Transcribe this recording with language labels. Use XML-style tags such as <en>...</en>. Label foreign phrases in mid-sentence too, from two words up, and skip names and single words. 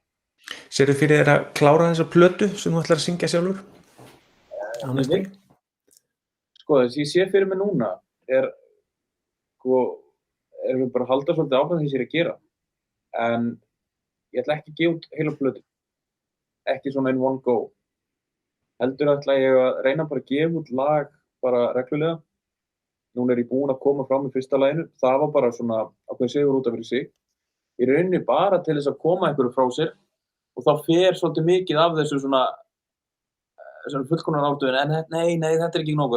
<is>Sérðu fyrir þér að klára þessa plötu sem þú ætlar að syngja sjálfur? Sko, þess ég sé fyrir mig núna erum við bara að halda svolítið áfram því sem ég er að gera. En ég ætla ekki að gefa út heila plötu. Ekki svona</is> <en>in one go.</en> <is>Heldur ætla ég að reyna bara að gefa út lag bara reglulega. Núna er ég búinn að koma fram í fyrsta laginu. Það var bara svona ákveðin sigur út af fyrir sig. Ég reyni bara til þess að koma einhverju frá sér og þá fer svolítið mikið af þessu svona fullkomnar áttuðin en nei, þetta er ekki nóg.</is>